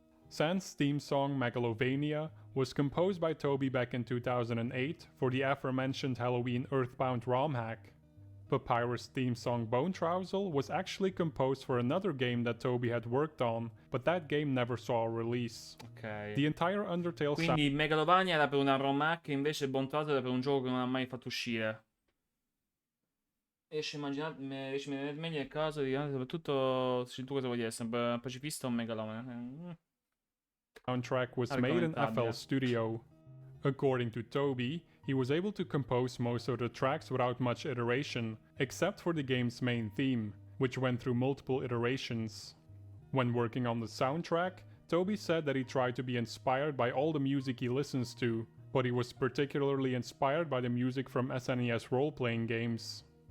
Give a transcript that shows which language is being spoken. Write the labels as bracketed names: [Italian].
[English] Sans' theme song Megalovania was composed by Toby back in 2008 for the aforementioned Halloween Earthbound ROM hack. Papyrus' theme song Bone Trousel was actually composed for another game that Toby had worked on, but that game never saw a release. Ok. The entire Undertale [Italian] Quindi Megalovania era per una ROM hack, invece Bone Trousel era per un gioco che non ha mai fatto uscire. Riesci a immaginare meglio il caso di soprattutto se tu cosa vuoi essere, un pacifista o un megalomane? [English] Soundtrack was made in FL Studio. According to Toby, he was able to compose most of the tracks without much iteration, except for the game's main theme, which went through multiple iterations. When working on the soundtrack, Toby said that he tried to be inspired by all the music he listens to, but he was particularly inspired by the music from SNES role-playing games.